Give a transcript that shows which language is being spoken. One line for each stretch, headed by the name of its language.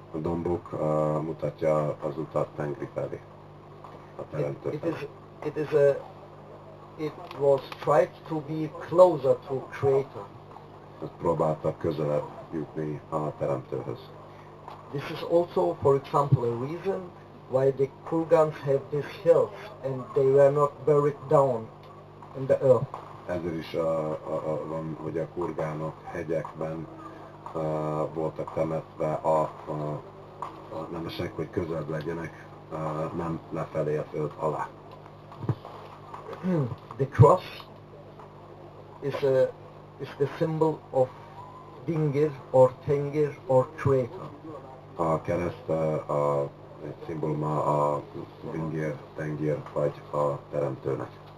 Hungarian: A dombok mutatja az utat Tengri felé, a teremtő felé.
English: It was tried to be closer to Creator.
Hungarian: Próbáltak közelebb jutni a teremtőhöz.
English: This is also, for example, a reason why the Kurgans have these hills and they were not buried down in the earth.
Hungarian: Ezért is van, hogy a kurgánok hegyekben voltak temetve a nemesek, hogy közelebb legyenek, nem lefelé a föld alá.
English: The cross is the symbol of Dingir or Tengir or Creator.
Hungarian: A kereszt egy szimbóluma a Dingir, Tengir vagy a teremtőnek.